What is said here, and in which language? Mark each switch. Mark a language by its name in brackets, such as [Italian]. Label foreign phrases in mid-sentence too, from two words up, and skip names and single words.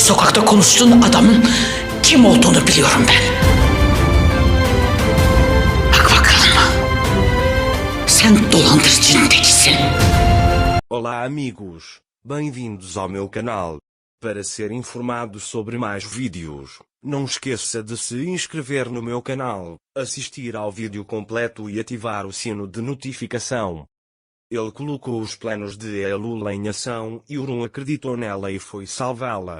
[Turkish] sokakta konuştuğun adamın kim olduğunu biliyorum ben. Bak bakalım. Sen dolandırıcının tekisin. [Portuguese] Olá amigos, bem-vindos ao meu canal. Para ser informado sobre mais vídeos, não esqueça de se inscrever no meu canal, assistir ao vídeo completo e ativar o sino de notificação. Ele colocou os planos de Elul em ação e Orun acreditou nela e foi salvá-la.